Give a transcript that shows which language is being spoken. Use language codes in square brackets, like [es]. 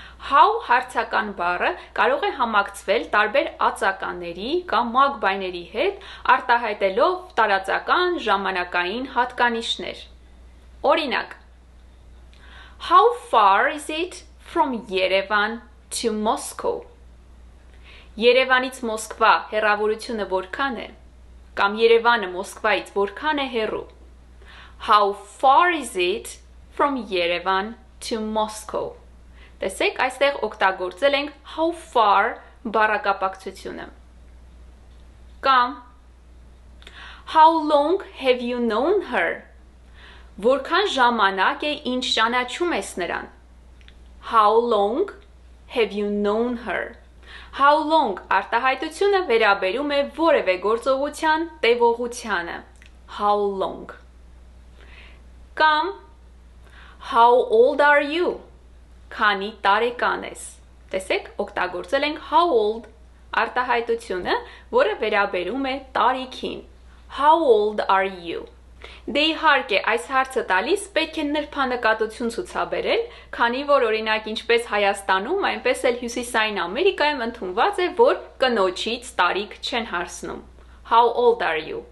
[hy] How հարցական բառը կարող է համակցվել տարբեր ածականների կամ մագբայների հետ, արտահայտելով տարածական ժամանակային հատկանիշներ։ Օրինակ, [en] How far is it from Yerevan to Moscow? [hy] Երևանից Մոսկվա հեռավորությունը որքան է? Կամ Երևանը Մոսկվայից որքան է հեռու? [en] How far is it from Yerevan to Moscow? [hy] Տեսեք, այստեղ օգտագործել ենք how far բառակապակցությունը։ Կամ [en] How long have you known her? [hy] Որքան ժամանակ է ինչ ճանաչում ես նրան? [en] How long have you known her? [hy] How long արտահայտությունը վերաբերում է որևէ գործողության տևողությանը։ How long. [en] Կամ How old are you? [hy] Քանի տարեկան ես։ Տեսեք, օգտագործել ենք how old արտահայտությունը, որը վերաբերում է տարիքին։ [en] How old are you? [hy] Դե իհարկե, այս հարցը տալիս պետք է նրբանկատություն ցուցաբերել, քանի որ օրինակ ինչպես Հայաստանում, այնպես էլ Հյուսիսային Ամերիկայում ընդունված է, որ կնոջից տարիք չեն հարցնում։ [en] How old are you?